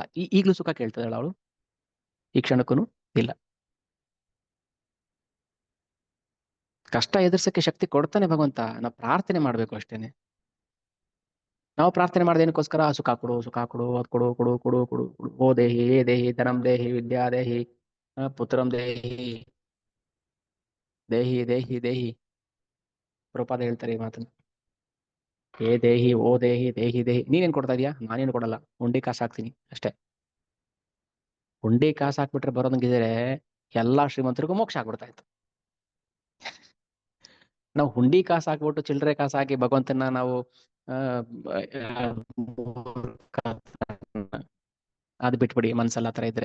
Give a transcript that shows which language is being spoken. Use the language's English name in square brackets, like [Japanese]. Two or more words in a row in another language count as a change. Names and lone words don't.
[Kannada] ಈಗ್ಲೂ ಸುಖ ಕೇಳ್ತಿದ್ದಾಳ ಅವಳು? ಈ ಕ್ಷಣಕ್ಕೂ ಇಲ್ಲ. ಕಷ್ಟ ಎದುರ್ಸಕ್ಕೆ ಶಕ್ತಿ ಕೊಡ್ತಾನೆ ಭಗವಂತ, ನಾವು ಪ್ರಾರ್ಥನೆ ಮಾಡ್ಬೇಕು ಅಷ್ಟೇನೆ. ನಾವು ಪ್ರಾರ್ಥನೆ ಮಾಡೋದೇನಕ್ಕೋಸ್ಕರ? ಸುಖ ಕೊಡು, ಸುಖ ಕೊಡು, ಅದ್ ಕೊಡು, ಕೊಡು ಕೊಡು ಕೊಡು ಕೊಡು, [Sanskrit] ಓ ದೇಹಿ, ಏ ದೇಹಿ, ಧನಂ ದೇಹಿ, ವಿದ್ಯಾ ದೇಹಿ, ಪುತ್ರಂ ದೇಹಿ, ದೇಹಿ ದೇಹಿ ದೇಹಿ. [Kannada] ಪ್ರಪಾದ ಹೇಳ್ತಾರೆ ಈ ಮಾತನ್ನ. [Sanskrit] ಏ ದೇಹಿ, ಓ ದೇಹಿ, ದೇಹಿ ದೇಹಿ. [Kannada] ನೀನೇನ್ ಕೊಡ್ತಾ ಇದೀಯಾ? ನಾನೇನು ಕೊಡಲ್ಲ, ಹುಂಡಿ ಕಾಸು ಹಾಕ್ತೀನಿ ಅಷ್ಟೇ. ಹುಂಡಿ ಕಾಸು ಹಾಕ್ಬಿಟ್ರೆ ಬರೋದಂಗಿದ್ರೆ ಎಲ್ಲಾ ಶ್ರೀಮಂತರಿಗೂ ಮೋಕ್ಷ ಆಗ್ಬಿಡ್ತಾ ಇತ್ತು. ನಾವು ಹುಂಡಿ ಕಾಸು ಹಾಕ್ಬಿಟ್ಟು ಚಿಲ್ಲರೆ ಕಾಸು ಹಾಕಿ ಭಗವಂತನ ನಾವು ಅದು ಬಿಟ್ಬಿಡಿ ಮನ್ಸಲ್ಲ ಆತರ ಇದ್ರೆ.